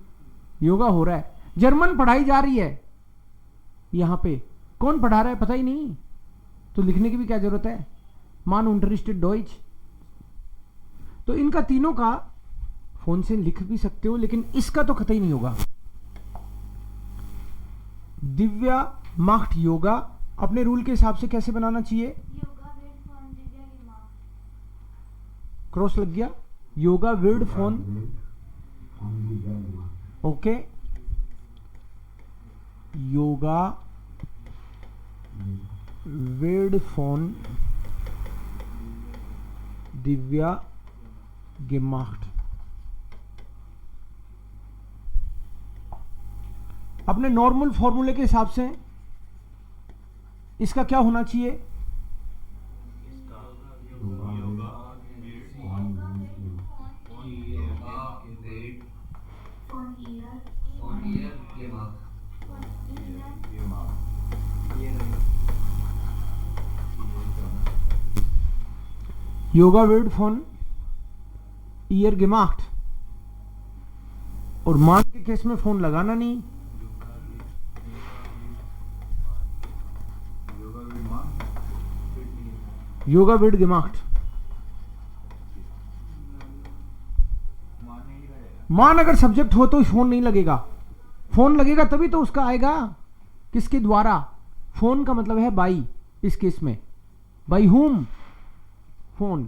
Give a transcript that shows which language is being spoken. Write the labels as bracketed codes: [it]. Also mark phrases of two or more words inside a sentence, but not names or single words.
[hi] योगा हो रहा है, जर्मन पढ़ाई जा रही है, यहां पे कौन पढ़ा रहा है पता ही नहीं, तो लिखने की भी क्या जरूरत है, [de] man unterrichtet Deutsch. [hi] तो इनका तीनों का फोन से लिख भी सकते हो, लेकिन इसका तो कतई नहीं होगा। दिव्या macht योगा अपने रूल के हिसाब से कैसे बनाना चाहिए, [de] योगा wird von दिव्या gemacht। क्रॉस लग गया, योगा wird von, ओके, योगा wird von दिव्या gemacht। [hi] अपने नॉर्मल फॉर्मूले के हिसाब से इसका क्या होना चाहिए, [de] Von ihr. योगा wird von ihr gemacht। [hi] और मान के केस में फोन लगाना नहीं, [de] Yoga wird gemacht. [hi] मान अगर सब्जेक्ट हो तो फोन नहीं लगेगा, फोन लगेगा तभी तो उसका आएगा किसके द्वारा, फोन का मतलब है बाई, इस केस में [en] by whom, [hi] फोन।